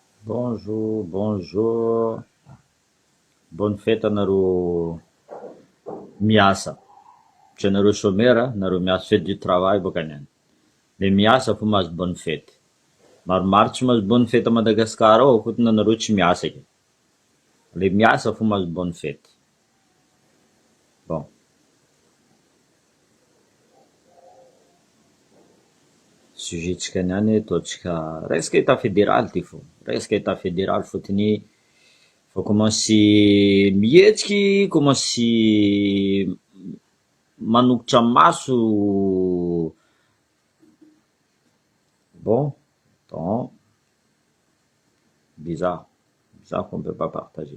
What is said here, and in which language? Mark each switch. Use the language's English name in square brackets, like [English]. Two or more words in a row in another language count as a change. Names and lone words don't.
[French] Bonjour, bonjour. Bonne fête [Malagasy] anareo miasa. Tsy anareo chômeur, anareo miasa [French] fête du travail [Malagasy] boka niany. Le miasa fo mahazo [French] bonne fête. [Malagasy] Maromaro tsy mahazo [French] bonne fête à Madagascar [Malagasy] ao fotony anareo tsy miasa ke. Le miasa fo mahazo [French] bonne fête. [Malagasy] Bon. Sujet-tsika niany ataontsika resaka [French] état fédéral [Malagasy] ty fo. Resaka [French] état fédéral [Malagasy] fotony fa commencé mihetsiky, commencé manokotra maso. [French] Bon, attends. Bizarre. Bizarre qu'on ne peut pas partager.